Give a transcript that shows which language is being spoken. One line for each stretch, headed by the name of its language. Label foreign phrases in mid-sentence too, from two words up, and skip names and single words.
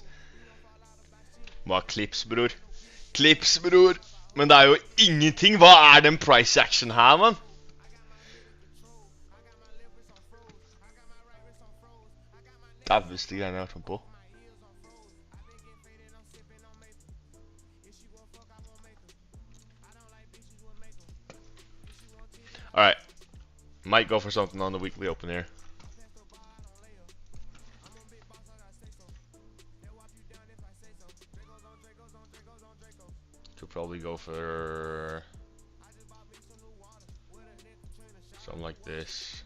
Swedish: Bara clips, bror. Clips, bror.
Norwegian: Men det er jo ingenting. Hva er den
English: price action
Norwegian: her, man? Dæveste greiene jeg har vært med på.
English: Alright. Might go for something on the weekly open here. Could probably go for something like this.